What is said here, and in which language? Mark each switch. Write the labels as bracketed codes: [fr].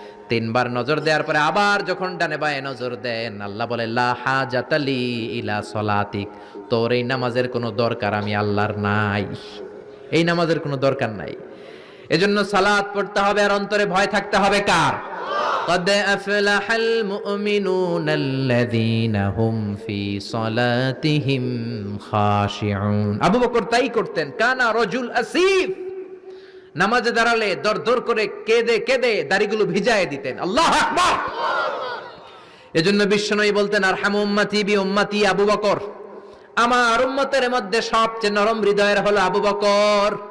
[bn] 3বার নজর দেওয়ার পরে আবার যখন ডানে বায়ে নজর দেন, আল্লাহ বলে [ar] লা হাজাতা লি ইলা সলাতিক, [bn] তোর এই নামাজের কোনো দরকার আমি আল্লাহর নাই, এই নামাজের কোনো দরকার নাই। এজন্য সালাত পড়তে হবে আর অন্তরে ভয় থাকতে হবে কার? [ar] قد أفلح المؤمنون الذين هم في صلاتهم خاشعون। [bn] আবু বকর তাই করতেন, [ar] কানা রজুল আসিফ, [bn] নামাজে দাঁড়ালে দরদর করে কেঁদে কেঁদে দাড়িগুলো ভিজায় দিতেন। আল্লাহু আকবার। এজন্য বিশ্বনবী বলতেন, [ar] আরহামু উম্মতি বি উম্মতি আবু বকর, [bn] আমার উম্মতের মধ্যে সবচেয়ে নরম হৃদয়ের হলো আবু বকর।